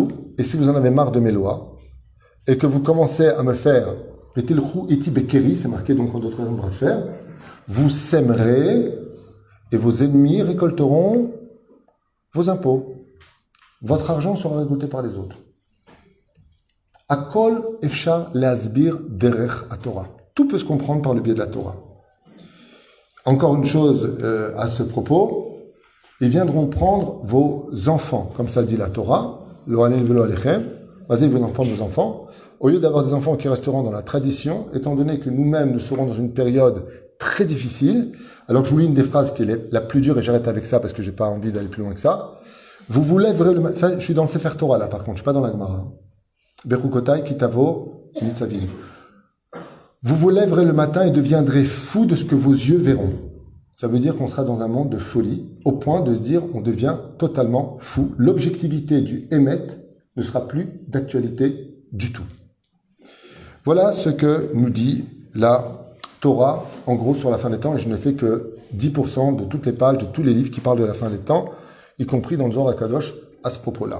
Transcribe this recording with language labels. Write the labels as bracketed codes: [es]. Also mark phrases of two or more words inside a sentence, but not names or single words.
[fr] Et si vous en avez marre de mes lois, et que vous commencez à me faire, c'est marqué donc en d'autres bras de fer, vous sèmerez et vos ennemis récolteront vos impôts. Votre argent sera récolté par les autres. [he] הכול אפשר להסביר דרך התורה. [fr] Tout peut se comprendre par le biais de la Torah. Encore une chose à ce propos, ils viendront prendre vos enfants, comme ça dit la Torah. Vas-y, vous en prendre vos enfants. Au lieu d'avoir des enfants qui resteront dans la tradition, étant donné que nous-mêmes, nous serons dans une période très difficile, alors que je vous lis une des phrases qui est la plus dure, et j'arrête avec ça parce que j'ai pas envie d'aller plus loin que ça. Vous vous lèverez le matin, je suis dans le Sefer Torah là par contre, je suis pas dans la Gemara. Bechukotai kitavo nitzavim. Vous vous lèverez le matin et deviendrez fous de ce que vos yeux verront. Ça veut dire qu'on sera dans un monde de folie, au point de se dire on devient totalement fou. L'objectivité du Emet ne sera plus d'actualité du tout. Voilà ce que nous dit la Torah, en gros, sur la fin des temps, et je ne fais que 10% de toutes les pages, de tous les livres qui parlent de la fin des temps, y compris dans le Zohar HaKadosh, à ce propos-là.